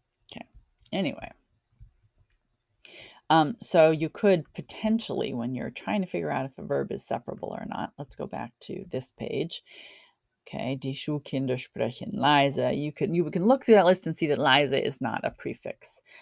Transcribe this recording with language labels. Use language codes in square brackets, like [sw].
[en] Okay. Anyway. So you could potentially, when you're trying to figure out if a verb is separable or not, let's go back to this page. [de] Okay, die Schulkinder sprechen leise. [en] You can look through that list and see that leise is not a prefix.